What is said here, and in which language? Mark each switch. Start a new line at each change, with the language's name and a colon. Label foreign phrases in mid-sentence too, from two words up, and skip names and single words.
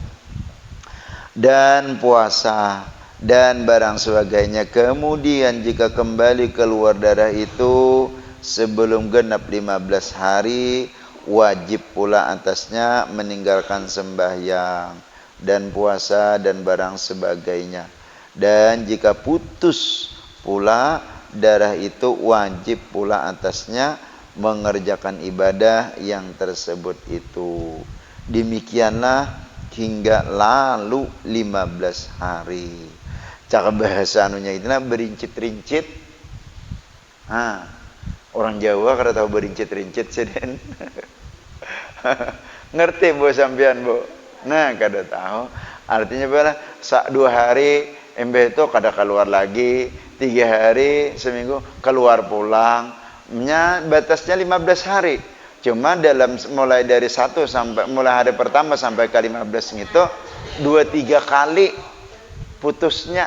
Malay: Dan puasa dan barang sebagainya, kemudian jika kembali keluar darah itu sebelum genap 15 hari, wajib pula atasnya meninggalkan sembahyang dan puasa dan barang sebagainya. Dan jika putus pula darah itu, wajib pula atasnya mengerjakan ibadah yang tersebut itu. Demikianlah hingga lalu 15 hari.
Banjar: Cara bahasa anunya itu berincit-rincit. Orang Jawa kada tahu berincit-rincit seden.
Javanese: Ngerti bu sampean bu?
Banjar: Nah kada tahu. Artinya apa? 2 hari embe itu kada keluar lagi, 3 hari seminggu keluar pulang. Batasnya 15 hari. Cuma mulai dari mulai hari pertama sampai ke 15 itu 2-3 kali putusnya.